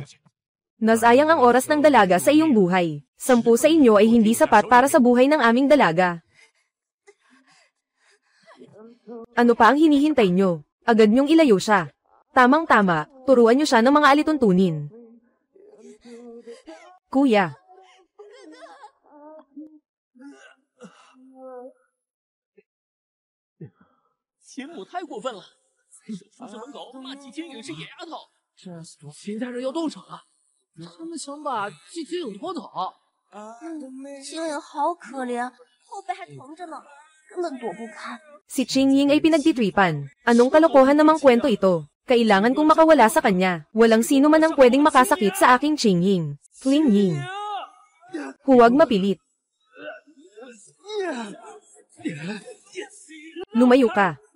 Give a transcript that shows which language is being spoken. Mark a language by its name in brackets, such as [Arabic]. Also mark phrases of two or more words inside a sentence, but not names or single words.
[Filipino] Nasayang ang oras ng dalaga sa iyong buhay. 10 sa inyo ay hindi sapat para sa buhay ng aming dalaga. Ano pa ang hinihintay nyo? Agad niyong ilayo siya. Tamang-tama, turuan niyo siya ng mga alituntunin. Kuya. [Chinese] 秦母太过分了，出校门口骂季青颖是野丫头。秦家人要动手了，他们想把季青颖拖走。青颖好可怜，后背还疼着呢，根本躲不开。 [Filipino] Si Ching Ying ay pinagtitripan. Anong kalokohan namang kwento ito? Kailangan kong makawala sa kanya. Walang sino man ang pwedeng makasakit sa aking Ching Ying. Kling Ying. Huwag mapilit. Lumayo ka.